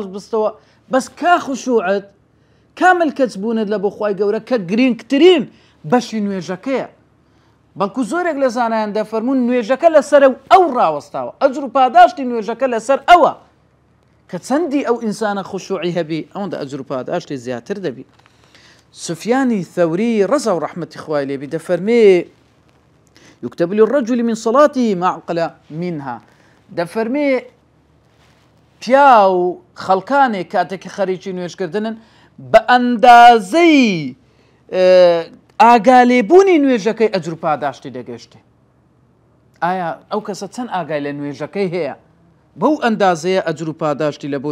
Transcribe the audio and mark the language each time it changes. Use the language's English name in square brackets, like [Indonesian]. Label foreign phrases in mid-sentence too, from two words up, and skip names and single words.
[Central Kurdish] بستەوە بەس کا خشوعت کامل کەس بوونت لە بۆ خوای گەورە کە گرنگترین بەشی نوێژەکەیە بەڵکو زۆرێک لە زانایان دەفەرمون نوێژەکە لەسەر ئەو ڕاوەستاوە ئەجر و پاداشتی نوێژەکە لەسەر ئەوە کە چەندی ئەو ئینسانە خشوعی هەبی ئەوەندە ئەجر و پاداشتی زیاتر دەبی سفیانی ثەوری ڕەزا و ڕەحمەتی خوای لێبی دەفەرمێ [Arabic] يكتب للرجل من صلاته ما عقل منها [Central Kurdish] دەفەرمێ پیا و خەڵکانێک کاتێکی خەریکی نوێژکردنن بە ئەندازەی ئاگالێبوونی نوێژەکەی ئەجر و پاداشتی دەگەشتێ ئایا ئەو کەسە چەند ئاگای لە نوێژەکەی هەیە بەو ئەندازەیە ئەجر و پاداشتی لە بۆ